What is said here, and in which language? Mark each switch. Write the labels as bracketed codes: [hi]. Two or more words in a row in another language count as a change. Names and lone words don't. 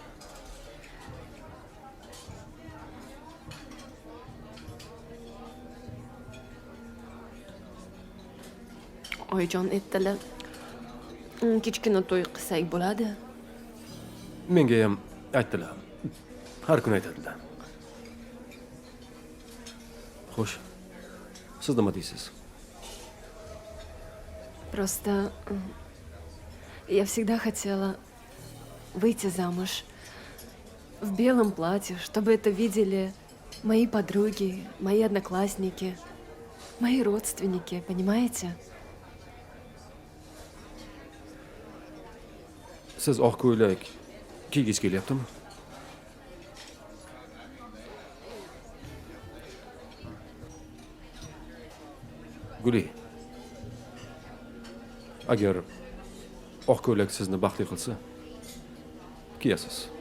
[uz] Oyijon aytdilar. Kichkina to'y qilsak bo'ladi. Menga ham aytdilar. Har kun aytadilar. Xo'sh. Siz nima deysiz? [ru] Просто я всегда хотела выйти замуж в белом платье, чтобы это видели мои подруги, мои одноклассники, мои родственники, понимаете? [uz] Siz oq ko'ylak kiygis kelyaptimi? Guli. Agar oq ko'ylak sizni baxtli qilsa, kiyasiz.